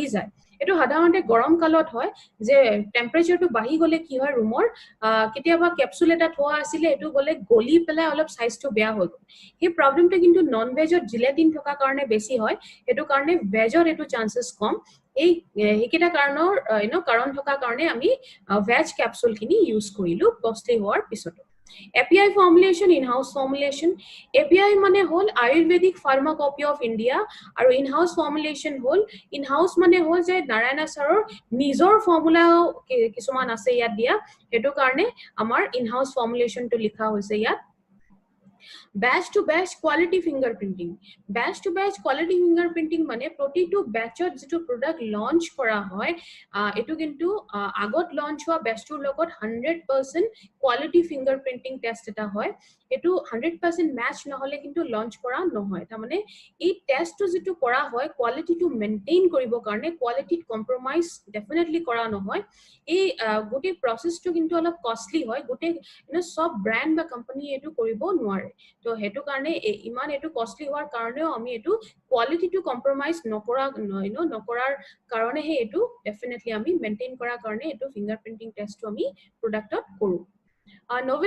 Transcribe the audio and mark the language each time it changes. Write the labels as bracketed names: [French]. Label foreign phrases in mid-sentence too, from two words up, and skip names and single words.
[Assamese] যায় এটো সাধাৰণতে গৰম কালত হয় যে টেম্পাৰেচাৰটো বাঢ়ি গলে কি হয় ৰুমৰ কেতিয়াবা ক্যাপসুল এটা থোৱা আছিল এটো গলে গলি পেলাই অলপ সাইজটো বেয়া হৈ গল এই প্ৰবলেমটো কিন্তু নন ভেজত জিলেটিন থকা কাৰণে বেছি হয় এটো কাৰণে ভেজত এটো চান্সেস কম এই হেকিটা কাৰণৰ কাৰণ থকা কাৰণে আমি ভেজ ক্যাপসুল খিনি ইউজ কৰিলো কষ্টলি হোৱাৰ পিছত [English] API formulation in-house formulation API [Assamese] মানে হল আয়ুৰ্বেদিক ফাৰ্মাকপি অফ ইন্ডিয়া আৰু [English] in-house formulation [Assamese] হল in-house মানে হল যে নাৰায়ণ ছাৰৰ নিজৰ ফৰ্মুলা কিছুমান আছে ইয়াত দিয়া হেতু কাৰণে আমাৰ [English] in-house formulation [Assamese] টো লিখা হৈছে ইয়াত [English] batch to batch quality fingerprinting [Assamese] মানে প্ৰতিটো batchত যেটো [English] product launch [Assamese] কৰা হয় এটো কিন্তু আগত launch হোৱা batchটোৰ লগত [English] 100% quality fingerprinting test [Assamese] এটা হয় এটো 100% match নহলে কিন্তু launch কৰা নহয় তাৰমানে এই টেষ্টটো যেটো কৰা হয় কোৱালিটিটো মেইনটেইন কৰিব কাৰণে কোৱালিটিত [English] compromise definitely [Assamese] কৰা নহয় এই গোটেই প্ৰসেসটো কিন্তু অলপ কষ্টলি হয় গোটেই সব ব্র্যান্ড বা কোম্পানী এটো কৰিব নোৱাৰে তো হেতু কাৰণে ইমান এটো কষ্টলি হোৱাৰ কাৰণেও আমি এটো কোৱালিটিটো কম্প্ৰমাইজ নকৰাৰ কাৰণে হে এটো ডেফিনেটলি আমি মেইনটেইন কৰাৰ কাৰণে এটো ফিংগাৰপ্ৰিন্টিং টেষ্টটো আমি প্ৰডাক্টত কৰো